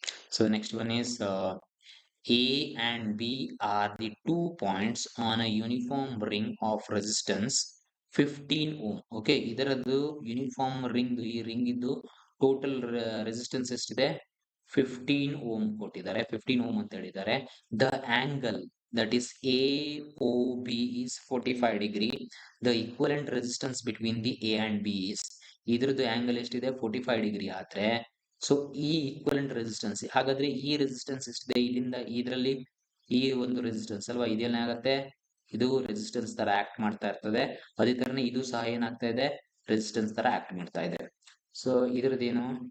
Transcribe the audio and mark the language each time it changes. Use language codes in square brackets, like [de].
[en] So the next one is A and B are the 2 points on a uniform ring of resistance 15 ohm. [kn] Okay, ಇದರದ್ದು uniform ring, ಈ ring ಇದ್ದು total resistance ಎಷ್ಟಿದೆ? 15 ohm ಕೊಟ್ಟಿದ್ದಾರೆ. 15 ohm ಅಂತ ಹೇಳಿದ್ದಾರೆ. [en] The angle that is AOB is 45 degree. The equivalent resistance between the A and B is, [kn] ಇದ್ರದ್ದು angle ಎಷ್ಟಿದೆ? 45 degree ಆದ್ರೆ ಸೊ ಈ ಈಕ್ವಲೆಂಟ್ ರೆಸಿಸ್ಟೆನ್ಸ್, ಹಾಗಾದ್ರೆ ಈ ರೆಸಿಸ್ಟೆನ್ಸ್ ಎಷ್ಟಿದೆ? ಇಲ್ಲಿಂದ ಇದರಲ್ಲಿ ಈ ಒಂದು ರೆಸಿಸ್ಟೆನ್ಸ್ ಅಲ್ವಾ? ಇದೇನಾಗತ್ತೆ? ಇದು ರೆಸಿಸ್ಟೆನ್ಸ್ ತರ ಆಕ್ಟ್ ಮಾಡ್ತಾ ಇರ್ತದೆ. ಅದೇ ತರನೇ ಇದು ಸಹ ಏನಾಗ್ತಾ ಇದೆ? ರೆಸಿಸ್ಟೆನ್ಸ್ ತರ ಆಕ್ಟ್ ಮಾಡ್ತಾ ಇದೆ. ಸೊ ಇದ್ರದ್ದೇನು?